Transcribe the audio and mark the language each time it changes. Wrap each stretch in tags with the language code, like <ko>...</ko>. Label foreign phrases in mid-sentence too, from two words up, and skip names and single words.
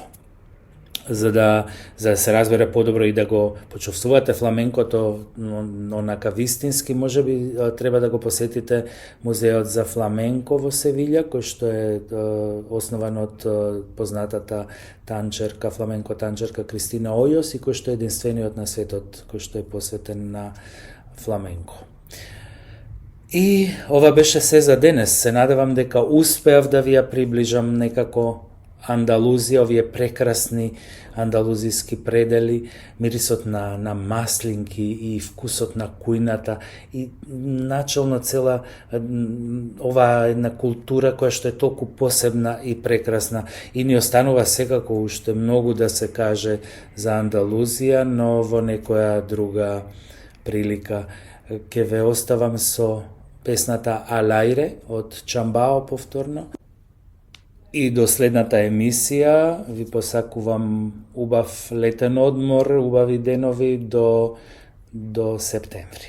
<mk>За да се разбере подобро и да го почувствувате фламенкото онака вистински, можеби треба да го посетите музеот за фламенко во Севиља, кој што е основан од познатата танчерка, фламенко танчерка Кристина Ојос и кој што е единствениот на светот кој што е посветен на фламенко. И ова беше се за денес. Се надевам дека успеав да ви ја приближам некако Андалузија, овије прекрасни андалузијски предели, мирисот на маслинки и вкусот на кујната и начелно цела ова једна култура која што је толико посебна и прекрасна и ни останова секако уште многу да се каже за Андалузија, но ово некоја друга прилика. Ќе ве оставам со песната Al aire од Chambao повторно. И до следната емисија ви посакувам убав летен одмор, убави денови до септември.</mk>